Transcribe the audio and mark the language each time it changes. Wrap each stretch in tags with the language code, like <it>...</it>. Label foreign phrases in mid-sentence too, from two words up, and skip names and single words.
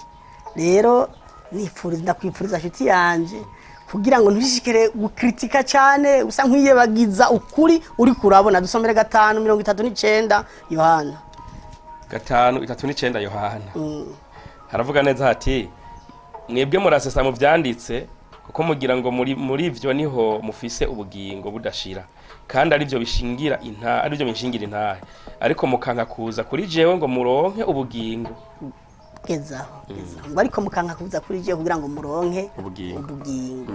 <rw>Rero ndakwifuriza nshuti yanjye kugira ngo ntushishikare gukritika cyane usa nk'iyebagiza ukuri uri kurabona. Dusomere 5:39 Yohana. 5:39 Yohana.</rw> <rn>Haravuga neza hati, mwebwe murasesa mu byanditse kuko mugira ngo muri ivyo niho mufise ubugingo budashira, kandi ari byo bishingira intahe, ariko mukanka kuza kuri jewe ngo muronke ubugingo. Gezaho. Ngo ariko mukanka kuza kuri jewe kugira ngo muronke ubugingo.</rn>